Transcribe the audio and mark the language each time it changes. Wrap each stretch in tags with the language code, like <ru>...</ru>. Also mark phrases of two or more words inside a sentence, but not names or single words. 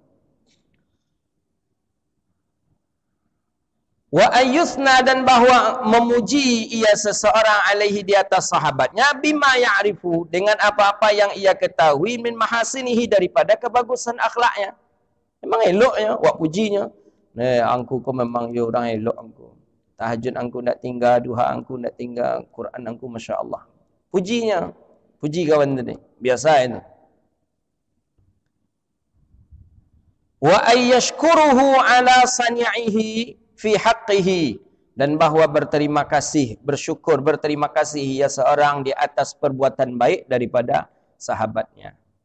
<ar>Wa ayyusna,</ar> <ms>dan bahwa memuji ia seseorang alaihi, di atas sahabatnya,</ms> <ar>bima ya'rifu,</ar> <ms>dengan apa-apa yang ia ketahui,</ms> <ar>min mahasinihi,</ar> <ms>daripada kebagusan akhlaknya. Memang eloknya wak pujinya. Angku kau memang ya orang elok angku. Tahajud angku nak tinggal, duha angku nak tinggal, Quran angku masya-Allah. Pujinya. Puji kawan tadi. Biasa itu.</ms> <ar>Wa ayyashkuruhu ala sani'ihi fi haqqihi,</ar> <ms>dan bahwa berterima kasih, bersyukur, berterima kasih ia seorang di atas perbuatan baik daripada sahabatnya.</ms>